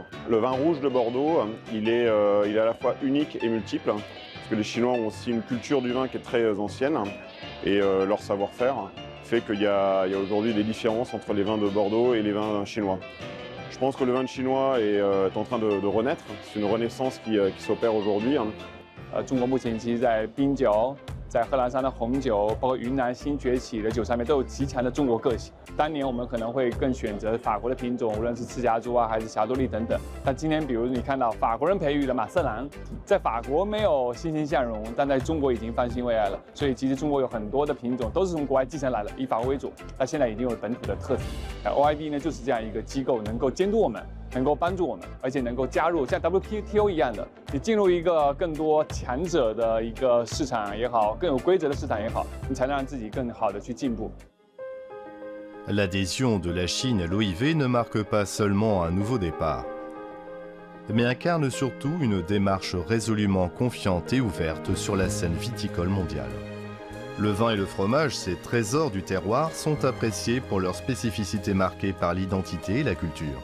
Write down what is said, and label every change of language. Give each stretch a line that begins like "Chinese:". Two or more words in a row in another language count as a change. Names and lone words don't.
French: Le vin rouge de Bordeaux, il est à la fois unique et multiple, parce que les Chinois ont aussi une culture du vin qui est très ancienne, et leur savoir-faire fait qu'il y a aujourd'hui des différences entre les vins de Bordeaux et les vins chinois. Je pense que le vin chinois est en train de renaître, c'est une renaissance qui s'opère aujourd'hui.
Chinese: 中国目前其实在冰酒、在贺兰山的红酒，包括云南新崛起的酒上面都有极强的中国个性。当年我们可能会更选择法国的品种，无论是赤霞珠啊，还是霞多丽等等。但今天，比如你看到法国人培育的马瑟兰，在法国没有欣欣向荣，但在中国已经翻新未来了。所以其实中国有很多的品种都是从国外继承来的，以法国为主，它现在已经有本土的特色。OIB 呢就是这样一个机构，能够监督我们。能够帮助我们，而且能够加入像 WTO 一样的，你进入一个更多强者的一个市场也好，更有规则的市场也好，你才能让自己更好的去进步。
French: L'adhésion de la Chine à l'OIV ne marque pas seulement un nouveau départ, mais incarne surtout une démarche résolument confiante et ouverte sur la scène viticole mondiale. Le vin et le fromage, ces trésors du terroir, sont appréciés pour leur spécificité marquée par l'identité et la culture.